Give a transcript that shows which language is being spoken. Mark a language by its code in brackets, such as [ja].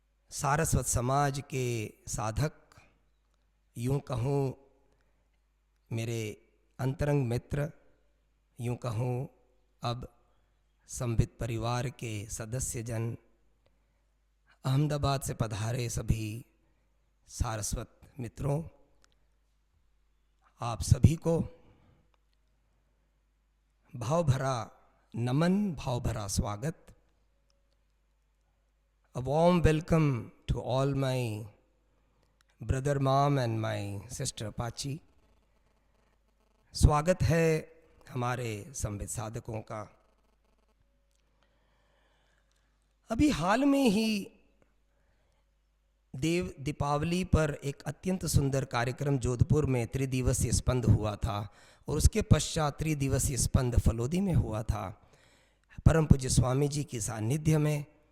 [hi] सारस्वत समाज के साधक, यूं कहूँ मेरे अंतरंग मित्र, यूं कहूँ अब संवित परिवार के सदस्य जन, अहमदाबाद से पधारे सभी सारस्वत मित्रों, आप सभी को भाव भरा नमन, भाव भरा स्वागत। [en] A warm welcome to all my brother mom and my sister Pachi। [hi] स्वागत है हमारे संवित साधकों का। अभी हाल में ही देव दीपावली पर एक अत्यंत सुंदर कार्यक्रम जोधपुर में त्रिदिवसीय स्पंद हुआ था और उसके पश्चात त्रिदिवसीय स्पंद फलोदी में हुआ था, परम पूज्य स्वामी जी की सानिध्य में।